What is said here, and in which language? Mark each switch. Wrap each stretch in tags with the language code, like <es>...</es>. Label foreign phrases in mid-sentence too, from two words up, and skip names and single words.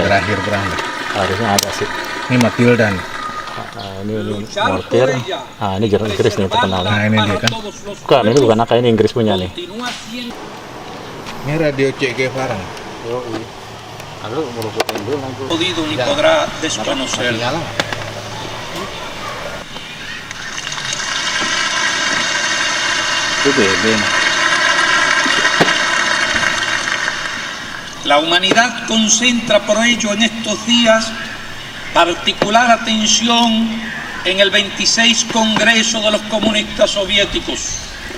<id>bagian terakhir perang. Harusnya ada sih. Ini Matildan. Ini mortir. Ini Jerman Inggris nih terkenal. Nah ini dia kan. Bukan, ini bukan AK, ini Inggris punya nih. Ini radio Che Guevara. Lalu merupakan dulu nanti.</id> <es>Podido ni podrá desconocer.</es> <id>Itu bebe.</id> <es>La humanidad concentra por ello en estos días particular atención en el 26 Congreso de los Comunistas Soviéticos,</es>